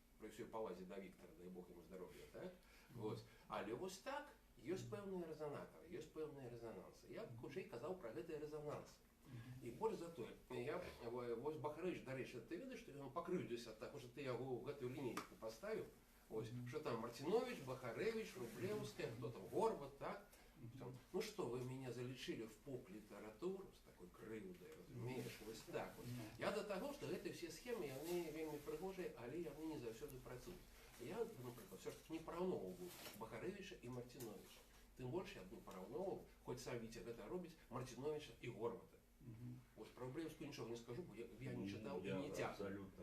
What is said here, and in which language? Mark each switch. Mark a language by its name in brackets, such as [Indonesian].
[Belarusian] Пры ўсёй павазе да Віктара, дай Бог яму здароўя, так? Але вось так ёсць пэўныя рэзанатары, ёсць пэўныя рэзанансы. Я б хутчэй казаў пра гэтыя рэзанансы. І больш за тое, вось Бахарэвіч, дарэчы, ты ведаеш, што ён пакрыўдзіўся ад таго, што ты яго ў гэтую лінейку паставіў, што там Мартинович, Бахарэвіч, Рублеўская, хто там, Горбат, так? [Russian] Ну что, вы меня залечили в поп-літаратуру [Belarusian] з такой крыўдай, разумееш, вось так вот. Я до таго, што гэтыя ўсе схемы, яны вельмі прыгожыя, але яны не заўсёды працуюць. Я, напрыклад, все ж таки не параўноўваў Бахарэвіча і Мартиновича. Тым больш я б не параўноўваў, хоць сам Віця гэта робіць, Мартиновича і Горбата. Вось про Рублеўскую нічога не скажу, бо я не чытаў і не цягне.